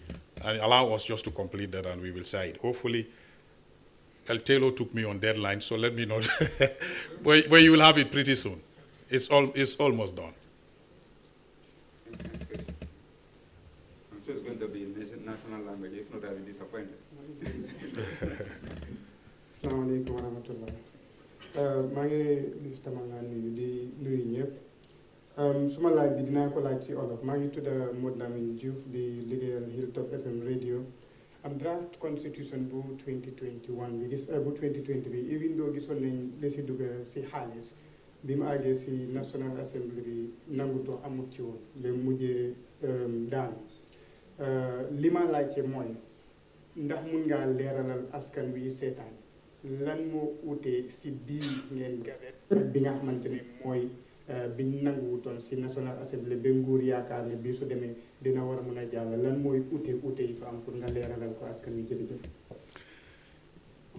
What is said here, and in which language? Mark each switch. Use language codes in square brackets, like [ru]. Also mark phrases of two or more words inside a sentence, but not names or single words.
[en] And allow us just to complete that, and we will say it. Hopefully, El Taylor took me on deadline, so let me know. but you will have it pretty soon. It's almost done. I'm sure it's going to be in national language, if not, I'll be disappointed. [ar] السلام عليكم ورحمة الله. [wo] maa ngi gis tamit di nuyu ñëpp suma laaj bi dinaa ko laaj ci olof maa ngi tudd Modou Lamine Diouf di liggéeyal Hilltop FM radio am draft constitution bu 2021 bi gis bu 2020 bi [en] even though [wo] gisoon nañ li si dugg si xaalis bi mu àggee si National Assembly bi nangutoo amut ci woon ba mujjee daanu li ma laajte mooy ndax mun ngaa leeralal askan wi seetaan lan moo utee si bii ngeen gazette ak bi nga xamante ne mooy biñ nanguwutoon si National Assembly ba nguur yaakaar ne bii su demee dina war a mën a jàll lan mooy ute yi fa am pour nga leeralal ko askan wi jërëjëf.